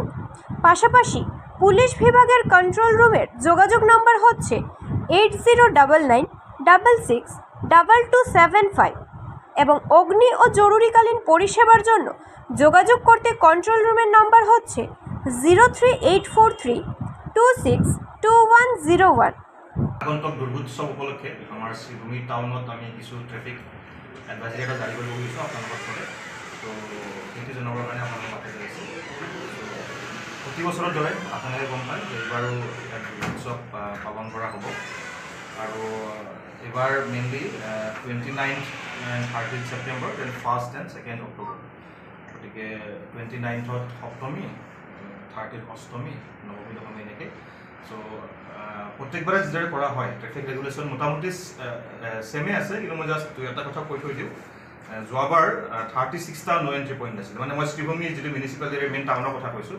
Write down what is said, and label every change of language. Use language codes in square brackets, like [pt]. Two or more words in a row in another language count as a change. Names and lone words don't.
[bn] পাশাপাশি পুলিশ বিভাগের কন্ট্রোল রুমের যোগাযোগ নাম্বার হচ্ছে 8099662275 এবং অগ্নি ও জরুরিকালীন পরিষেবার জন্য যোগাযোগ করতে কন্ট্রোল রুমের নাম্বার হচ্ছে 03843262101। [as] আগন্তুক দুর্গোৎসৱ উপলক্ষে আমাৰ শ্ৰীভূমি টাউনত আমি কিছু [en] traffic advisory [as] এটা জাৰি কৰিব গৈছোঁ আপোনালোকৰ ফালে। তো সেইটো জনাবৰ কাৰণে আপোনালোকক মাতি কৰিছোঁ। প্ৰতি বছৰৰ দৰে আপোনালোকে গম পায় যে এইবাৰো এক দুৰ্গোৎসৱ পালন কৰা হ'ব। আৰু এইবাৰ [en] mainly 29 and 30 September, then 1st and 2nd October. [as] গতিকে 29th সপ্তমী, 30th অষ্টমী, নৱমী দশমী এনেকৈ। সো প্ৰত্যেকবাৰে যিদৰে কৰা হয় [en] traffic regulation [as] মোটামুটি ছেমে আছে, কিন্তু মই জাষ্ট এটা কথা কৈ থৈ দিওঁ। যোৱাবাৰ 36টা [en] no entry point [as] আছিল, মানে মই শ্ৰীভূমি যিটো [en] municipality main [as] টাউনৰ কথা কৈছোঁ।